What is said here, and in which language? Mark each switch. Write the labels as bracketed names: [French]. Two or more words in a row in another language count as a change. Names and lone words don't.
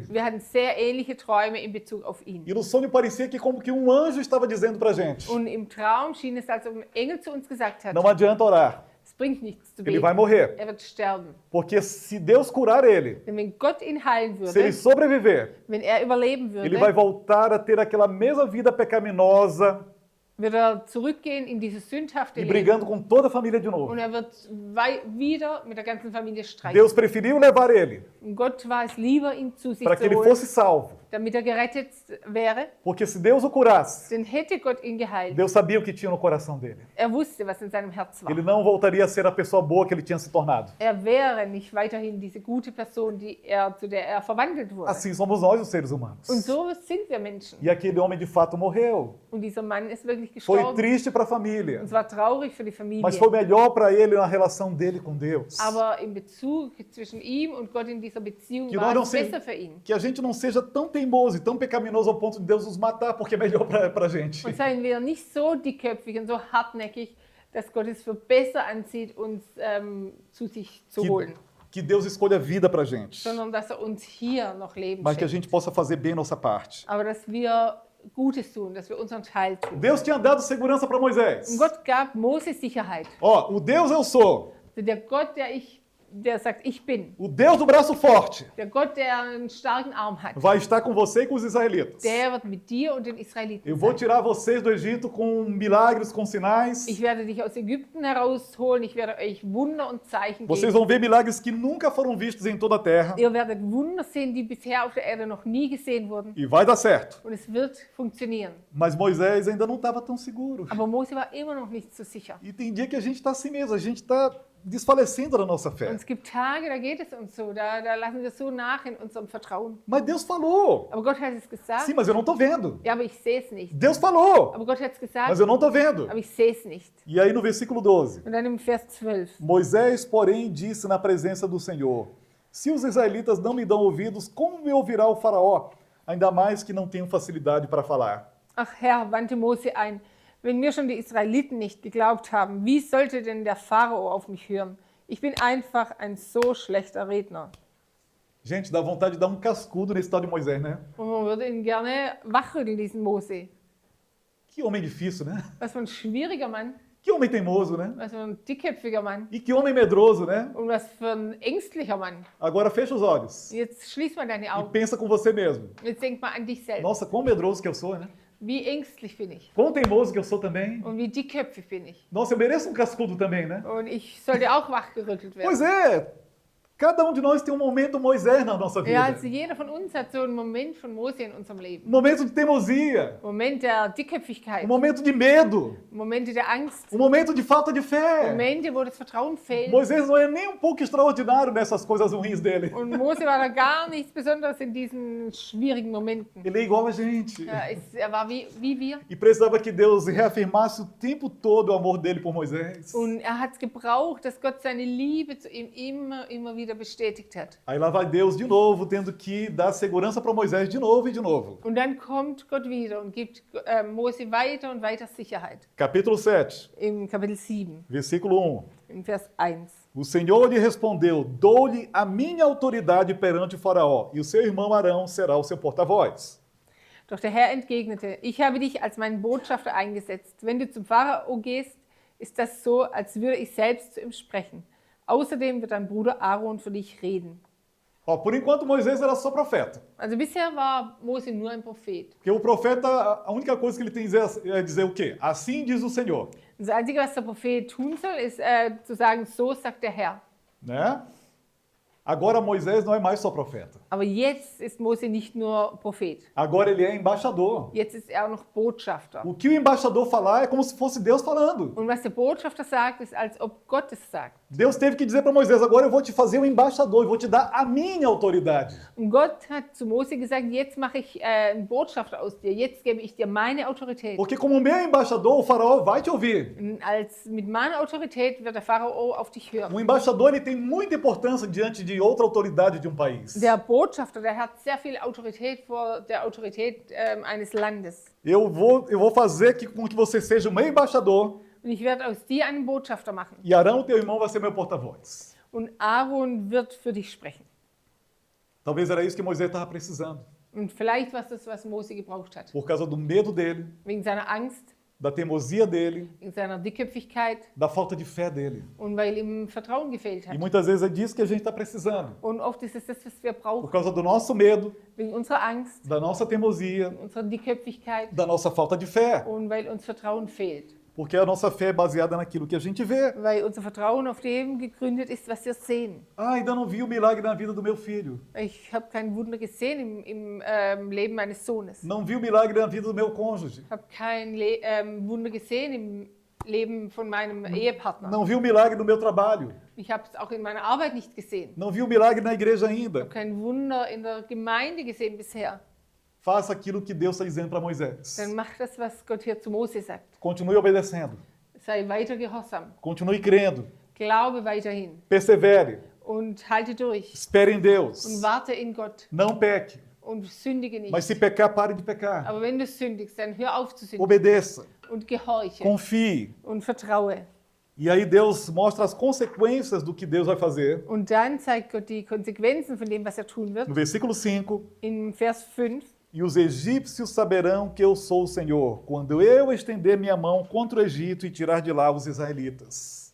[German] wir hatten sehr ähnliche Träume in Bezug auf ihn. [Portuguese] E no sonho parecia que como que um anjo estava dizendo pra gente: [German] Und im Traum schien es, als ob ein Engel zu uns gesagt hat, [Portuguese] não adianta orar, [German] es bringt nichts zu [Portuguese] ele [German] beten. [Portuguese] vai morrer. [German] Er wird sterben. [Portuguese] Porque se Deus curar ele, [German] Denn wenn Gott ihn heilen [Portuguese] se ele [German] würde, [Portuguese] sobreviver, [German] wenn er überleben [Portuguese] ele vai [German] würde, [Portuguese] voltar a ter aquela mesma vida pecaminosa [German] wird er zurückgehen in dieses sündhafte [Portuguese] e [German] Leben. [Portuguese] brigando com toda a família de novo. [German] Und er wird wieder mit der ganzen Familie streiten. [Portuguese] Deus preferiu levar ele [German] Und Gott war es lieber, ihn zu sich [Portuguese] para [German] zu [Portuguese] que ele [German] holen, [Portuguese] fosse salvo. [German] damit er gerettet wäre. [Portuguese] Porque se Deus o curasse, [German] Denn hätte Gott ihn geheilt, [Portuguese] Deus sabia o que tinha no coração dele. [German] er wusste, was in seinem Herz war. [Portuguese] Ele não voltaria a ser a pessoa boa que ele tinha se tornado. [German] Er wäre nicht weiterhin diese gute Person, zu der er verwandelt wurde. [Portuguese] Assim somos nós, os seres humanos. [German] Und so sind wir Menschen. [Portuguese] E aquele homem de fato morreu. [German] Und dieser Mann ist wirklich [Portuguese] Foi [German] gestorben. [Portuguese] triste para a família, [German] Und es war traurig für die Familie. [Portuguese] mas foi melhor para ele na relação dele com Deus. [German] Aber in Bezug zwischen ihm und Gott in dieser Beziehung [Portuguese] Que nós [German] war [Portuguese] não [German] es [Portuguese] se- [German] besser für ihn. [Portuguese] Que a gente não seja tão teimoso e tão pecaminoso ao ponto de Deus nos matar, porque é melhor para a gente. [German] Und seien wir nicht so dickköpfig und so hartnäckig, dass Gott es für besser ansieht, uns zu sich zu holen. [Portuguese] Que Deus escolha a vida para a gente, [German] Sondern dass er uns hier noch Leben [Portuguese] mas que a [German] schenkt. [Portuguese] gente possa fazer bem a nossa parte. [German] Aber dass wir Gutes tun, dass wir unseren Teil tun. [Portuguese] Deus tinha dado segurança para Moisés. [German] Und Gott gab Mose Sicherheit. [Portuguese] Ó, o Deus eu sou, [German] Also der Gott, der sagt, ich bin. [Portuguese] o Deus do braço forte, [German] Der Gott, der einen starken Arm hat. [Portuguese] vai estar com você e com os israelitas. [German] Der wird mit dir und den Israeliten [Portuguese] Eu vou [German] sein. [Portuguese] tirar vocês do Egito com milagres, com sinais. [German] Ich werde dich aus Ägypten herausholen. Ich werde euch Wunder und Zeichen [Portuguese] Vocês [German] geben. [Portuguese] vão ver milagres que nunca foram vistos em toda a terra. [German] Ihr werdet Wunder sehen, die bisher auf der Erde noch nie gesehen wurden. [Portuguese] E vai dar certo. [German] Und es wird funktionieren. [Portuguese] Mas Moisés ainda não estava tão seguro. [German] Aber Mose war immer noch nicht so sicher. [Portuguese] E tem dia que a gente está assim mesmo, a gente está desfalecendo na nossa fé. [German] Und es gibt Tage, da geht es uns so, da lassen wir so nach in unserem Vertrauen. [Portuguese] Mas Deus falou. [German] Aber Gott hat es gesagt. [Portuguese] Sim, mas eu não estou vendo. [German] Ja, aber ich sehe es nicht. [Portuguese] Deus falou. [German] Aber Gott hat es gesagt, [Portuguese] Mas eu não estou vendo. [German] aber ich sehe es nicht. [Portuguese] E aí no versículo 12. [German] Und dann im Vers 12. [Portuguese] Moisés, porém, disse na presença do Senhor: Se os israelitas não me dão ouvidos, como me ouvirá o faraó? Ainda mais que não tenho facilidade para falar. [German] Ach Herr, wandte Mose ein, wenn mir schon die Israeliten nicht geglaubt haben, wie sollte denn der Pharao auf mich hören? Ich bin einfach ein so schlechter Redner. [Portuguese] Gente, dá vontade de dar um cascudo nesse tal de Moisés, né? [German] Und man würde ihn gerne wachrütteln, diesen Mose. [Portuguese] Que homem difícil, né? [German] Was für ein schwieriger Mann, [Portuguese] Que homem teimoso, né? [German] was für ein dickköpfiger Mann [Portuguese] E que homem medroso, né? [German] und was für ein ängstlicher Mann. [Portuguese] Agora fecha os olhos [German] Jetzt schließ mal deine [Portuguese] e [German] Augen. [Portuguese] pensa com você mesmo. [German] Jetzt denk mal an dich selbst. [Portuguese] Nossa, quão medroso que eu sou, né? [German] Wie ängstlich bin ich? [Portuguese] Quão teimoso que eu sou também. [German] Und wie dickköpfig bin ich? [Portuguese] Nossa, eu mereço um cascudo também, né? [German] Und ich sollte auch wachgerüttelt werden. [Portuguese] Pois é, cada um de nós tem um momento Moisés na nossa vida. [German] Ja, also jeder von uns hat so einen Moment von Mose in unserem Leben. [Portuguese] Um momento de teimosia, [German] Moment der Dickköpfigkeit, [Portuguese] um momento de medo, [German] Momente der Angst, [Portuguese] um momento de falta de fé. [German] Momente, wo das Vertrauen fehlt. [Portuguese] Moisés não é nem um pouco extraordinário nessas coisas ruins dele. [German] Und Mose war da gar nichts Besonderes in diesen schwierigen Momenten. [Portuguese] Ele é igual a gente. [German] Ja, er war wie wir. [Portuguese] E precisava que Deus reafirmasse o tempo todo o amor dele por Moisés. [German] Und er hat es gebraucht, dass Gott seine Liebe zu ihm immer wieder bestätigt hat. [Portuguese] Aí lá vai Deus de novo, tendo que dar segurança para Moisés de novo e de novo. [German] Und dann kommt Gott wieder und gibt Mose weiter und weiter Sicherheit. [Portuguese] Capítulo 7, [German] Im Kapitel 7, [Portuguese] versículo 1. [German] im Vers 1. [Portuguese] O Senhor lhe respondeu: Dou-lhe a minha autoridade perante o Faraó, e o seu irmão Arão será o seu porta-voz. [German] Doch der Herr entgegnete, ich habe dich als meinen Botschafter eingesetzt. Wenn du zum Pharao gehst, ist das so, als würde ich selbst zu ihm sprechen. Außerdem wird dein Bruder Aaron für dich reden. [Portuguese] Ó, por enquanto Moisés era só profeta. [German] Also bisher war Mose nur ein Prophet. [Portuguese] Porque o profeta, a única coisa que ele tem é dizer o quê? Assim diz o Senhor. [German] Das Einzige, was der Prophet tun soll, ist zu sagen, so sagt der Herr. [Portuguese] Né? Agora Moisés não é mais só profeta. [German] Aber jetzt ist Mose nicht nur Prophet. [Portuguese] Agora ele é embaixador. [German] Jetzt ist er auch noch Botschafter. [Portuguese] O que o embaixador falar é como se fosse Deus falando. [German] Und was der Botschafter sagt, ist, als ob Gott es sagt. [Portuguese] Deus teve que dizer para Moisés, agora eu vou te fazer um embaixador, eu vou te dar a minha autoridade. [German] Und Gott hat zu Mose gesagt, jetzt mache ich einen Botschafter aus dir, jetzt gebe ich dir meine Autorität. [Portuguese] Porque como meu embaixador, o faraó vai te ouvir. [German] Und mit meiner Autorität wird der Pharao auf dich hören. [Portuguese] Um embaixador ele tem muita importância diante de outra autoridade de um país. [German] Der Botschafter, der hat sehr viel Autorität vor der Autorität eines Landes. [Portuguese] Eu vou fazer com que você seja o meu embaixador. [German] Und ich werde aus dir einen Botschafter machen. [Portuguese] E Arão, teu irmão, vai ser meu porta-voz. [German] Und Aaron wird für dich sprechen. [Portuguese] Talvez era isso que Moisés estava precisando. [German] Und vielleicht war es das, was Mose gebraucht hat. [Portuguese] Por causa do medo dele, [German] Wegen seiner Angst, [Portuguese] da teimosia dele, [German] wegen seiner Dickköpfigkeit [Portuguese] da falta de fé dele. [German] und weil ihm Vertrauen gefehlt [Portuguese] E [German] hat. [Portuguese] muitas vezes é disso que a gente está precisando. [German] Und oft ist es das, was wir [Portuguese] Por [German] brauchen. [Portuguese] causa do nosso medo, [German] Wegen unserer Angst, [Portuguese] da nossa teimosia, [German] unserer Dickköpfigkeit [Portuguese] da nossa falta de fé. [German] und weil uns Vertrauen fehlt. [Portuguese] Porque a nossa fé é baseada naquilo que a gente vê. [German] Weil unser Vertrauen auf dem gegründet ist, was wir sehen. [Portuguese] Ah, ainda não vi o milagre na vida do meu filho. [German] Ich habe kein Wunder gesehen im Leben meines Sohnes. [Portuguese] Não vi o milagre na vida do meu cônjuge. [German] Ich habe kein Wunder gesehen im Leben von meinem Ehepartner. [Portuguese] Não vi o milagre no meu trabalho. [German] Ich habe es auch in meiner Arbeit nicht gesehen. [Portuguese] Não vi o milagre na igreja [German] Ich [Portuguese] ainda. [German] habe kein Wunder in der Gemeinde gesehen bisher. [Portuguese] Faça aquilo que Deus está dizendo para Moisés. [German] Dann mach das, was Gott hier zu Mose sagt. [Portuguese] Continue obedecendo. [German] Sei weiter gehorsam. [Portuguese] Continue crendo. [German] Glaube weiterhin. [Portuguese] Persevere. [German] Und halte durch. [Portuguese] Espere em Deus. [German] Und warte in Gott. [Portuguese] Não peque. [German] Und sündige nicht. [Portuguese] Mas se pecar, pare de pecar. [German] Aber wenn du sündigst, dann hör auf zu sündigen. [Portuguese] Obedeça. [German] Und gehorche. [Portuguese] Confie. [German] Und vertraue. [Portuguese] E aí Deus mostra as consequências do que Deus vai fazer. [German] Und dann zeigt Gott die Konsequenzen von dem, was er tun wird. [Portuguese] No versículo 5. [German] In Vers 5. [Portuguese] E os egípcios saberão que eu sou o Senhor, quando eu estender minha mão contra o Egito e tirar de lá os israelitas.